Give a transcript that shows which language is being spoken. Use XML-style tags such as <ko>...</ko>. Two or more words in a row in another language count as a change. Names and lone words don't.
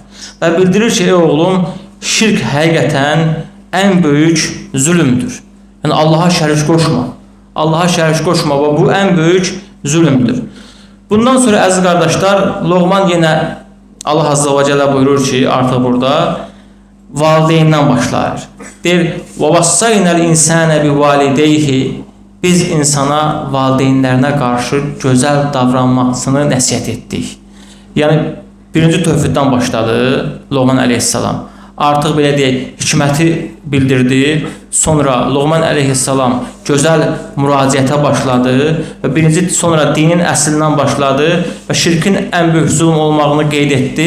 <az>Və bildirir ki, ey oğlum, şirk həqiqətən ən böyük zülümdür. Yəni Allaha şərik qoşma. Allaha şərik qoşma və bu ən böyük zülümdür. Bundan sonra əziz qardaşlar, Luqman yenə Allah Azza və Cəllə buyurur ki, artıq burada valideyndən başlayır. Deyir,</az> <ar>وَوَصَّيْنَا الْاِنْسَانَ بِوَالِدَيْهِ</ar> <az>Biz insana valideynlərinə qarşı gözəl davranmasını nəsihət etdik. Yəni, birinci tövhiddən başladı Luqman əleyhissalam. Artıq belə deyək, hikməti bildirdi. Sonra Luqman əleyhissalam gözəl müraciətə başladı və sonra dinin əslindən başladı və şirkin ən böyük zülm olmağını qeyd etdi.</az>